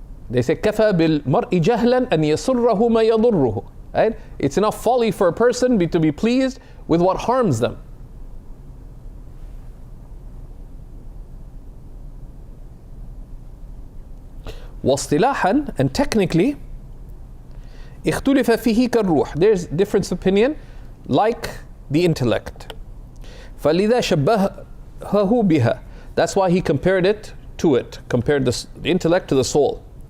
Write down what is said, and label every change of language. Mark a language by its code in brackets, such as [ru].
[ar] They say كَفَى بِالْمَرْءِ جَهْلًا أَنْ يَسُرَّهُ مَا يَضُرُّهُ. [en] Right? It's enough folly for a person to be pleased with what harms them. [ar] واصطلاحا, [en] and technically, [ar] اختلف فيه كالروح. [en] There's difference of opinion, like the intellect. [ar] فَلِذَا شَبَّهَهُ بِهَا. [en] That's why he compared it to it, compared the intellect to the soul.